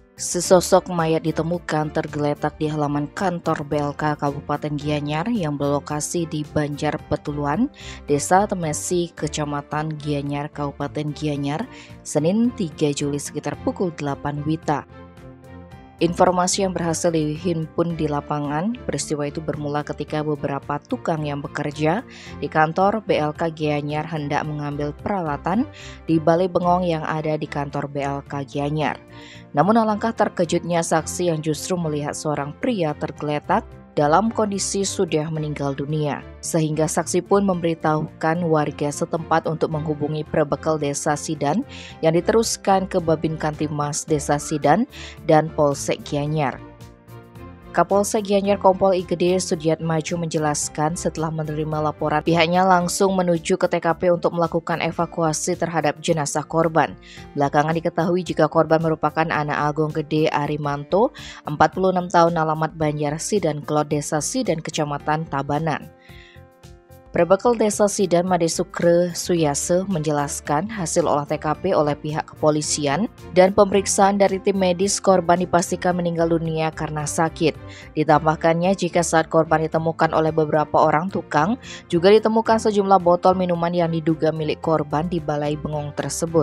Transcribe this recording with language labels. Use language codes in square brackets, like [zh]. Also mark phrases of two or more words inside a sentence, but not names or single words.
[id] Sesosok mayat ditemukan tergeletak di halaman kantor BLK Kabupaten Gianyar yang berlokasi di Banjar Petuluan, Desa Temesi, Kecamatan Gianyar, Kabupaten Gianyar, Senin 3 Juli sekitar pukul 8 WITA. Informasi yang berhasil dihimpun di lapangan, peristiwa itu bermula ketika beberapa tukang yang bekerja di kantor BLK Gianyar hendak mengambil peralatan di balai bengong yang ada di kantor BLK Gianyar. Namun alangkah terkejutnya saksi yang justru melihat seorang pria tergeletak dalam kondisi sudah meninggal dunia, sehingga saksi pun memberitahukan warga setempat untuk menghubungi Prebekal Desa Sidan yang diteruskan ke Babin Kantimas Desa Sidan dan Polsek Gianyar. Kapolsek Gianyar Kompol Igede Sudiatmaju menjelaskan setelah menerima laporan pihaknya langsung menuju ke TKP untuk melakukan evakuasi terhadap jenazah korban. Belakangan diketahui jika korban merupakan anak Agung Gede Arimanto, 46 tahun, alamat Banjar Sidan Kelot Desa Sidan Kecamatan Tabanan. Prebekal Desa Sidan Made Sukre Suyase menjelaskan hasil olah TKP oleh pihak kepolisian dan pemeriksaan dari tim medis korban dipastikan meninggal dunia karena sakit. Ditambahkannya jika saat korban ditemukan oleh beberapa orang tukang, juga ditemukan sejumlah botol minuman yang diduga milik korban di balai bengong tersebut.